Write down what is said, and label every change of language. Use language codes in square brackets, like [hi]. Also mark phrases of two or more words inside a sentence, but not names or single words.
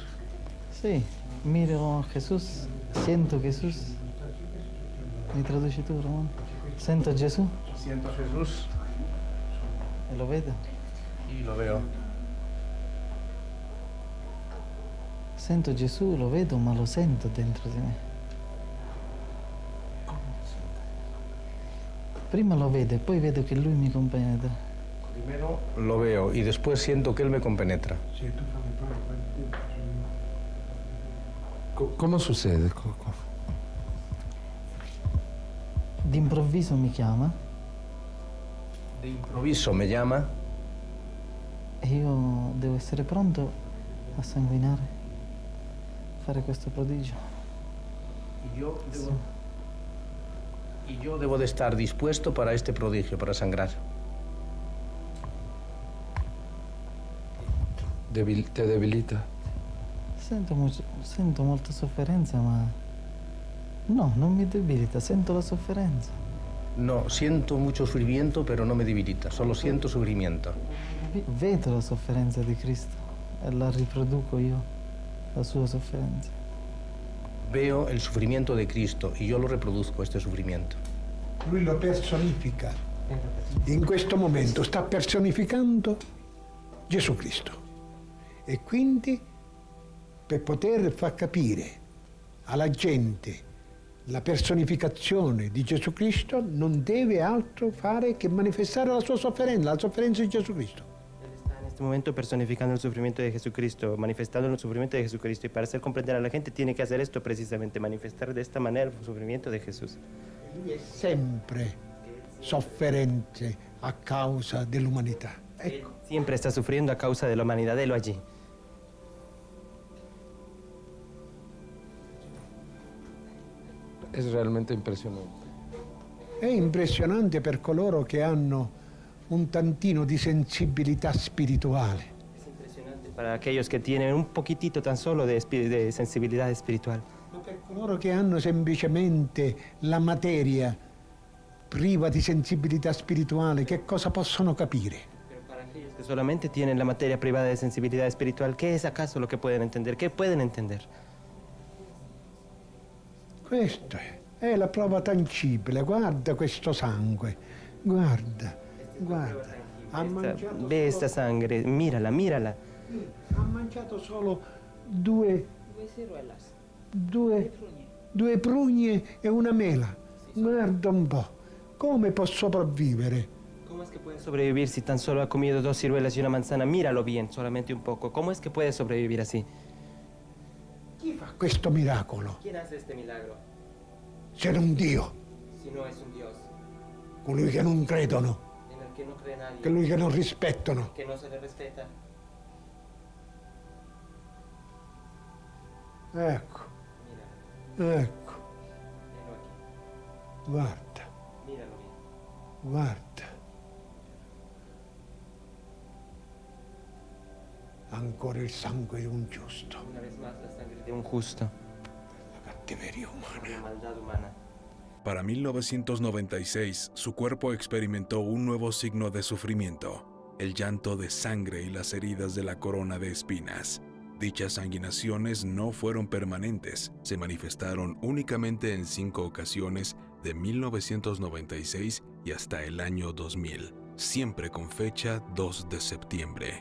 [es] Sí, miro a Jesús, siento Jesús. ¿Me traduce tú, Ramón? Siento a Jesús. Siento a Jesús ¿Lo ves? y lo veo. [it] Sento Gesù, lo vedo, ma lo sento dentro di me. Prima lo vedo e poi vedo che lui mi compenetra. [es] Primero lo veo y después siento que él me compenetra. ¿Cómo sucede? [it] D'improvviso mi chiama [es] De improviso me llama [it] e io devo essere pronto a sanguinare, fare questo prodigio. [es] y yo debo de estar dispuesto para este prodigio, para sangrar. ¿Te debilita? [it] Sento molta sofferenza, ma no, non mi debilita, sento la sofferenza. [es] No, siento mucho sufrimiento, pero no me debilita, solo siento sufrimiento. [it] Vedo la sofferenza di Cristo e la riproduco io, la sua sofferenza. [es] Veo el sufrimiento de Cristo y yo lo reproduzco, este sufrimiento. [it] Lui lo personifica. In questo momento sta personificando Gesù Cristo. E quindi, per poter far capire alla gente la personificazione di Gesù Cristo, non deve altro fare che manifestare la sua sofferenza, la sofferenza di Gesù Cristo. [es] Él está en este momento personificando el sufrimiento de Jesucristo, manifestando el sufrimiento de Jesucristo. Y para hacer comprender a la gente tiene que hacer esto precisamente, manifestar de esta manera el sufrimiento de Jesús. [it] Lui è sempre sofferente a causa dell'umanità. [es] Él siempre está sufriendo a causa de la humanidad, de lo allí. Es realmente impresionante. [it] È impressionante per coloro che hanno un tantino di sensibilità spirituale. [es] Es impresionante para aquellos que tienen un poquitito tan solo de sensibilidad espiritual. [it] Ma per coloro che hanno semplicemente la materia priva di sensibilità spirituale, che cosa possono capire? [es] Pero para aquellos que solamente tienen la materia privada de sensibilidad espiritual, ¿qué es acaso lo que pueden entender? ¿Qué pueden entender? [it] Questo è la prova tangibile. Guarda questo sangue. Guarda, guarda. Ha mangiato [es] Ve esta sangre, mírala, mírala. [it] Ha mangiato solo due prugne e una mela. Guarda un po'. Come può sopravvivere? [es] ¿Cómo es que puede sobrevivir si tan solo ha comido 2 ciruelas y una manzana? Míralo bien, solamente un poco. ¿Cómo es que puede sobrevivir así? [it] Chi fa questo miracolo? [es] ¿Quién hace este milagro? [it] Se non Dio, [es] Si no es un Dios [it] colui che non credono, [es] en el que no cree nadie, [it] colui che non rispettano. [es] que no se le respeta. [it] Ecco, [es] Míralo, [it] ecco, [es] tenlo aquí. [it] guarda, [es] Míralo bien. [it] guarda. Ancora il sangue di un giusto, [es] Una vez más la sangre de un justo, [it] la cattiveria umana. [es] la maldad humana. Para 1996, su cuerpo experimentó un nuevo signo de sufrimiento, el llanto de sangre y las heridas de la corona de espinas. Dichas sanguinaciones no fueron permanentes, se manifestaron únicamente en 5 ocasiones de 1996 y hasta el año 2000, siempre con fecha 2 de septiembre.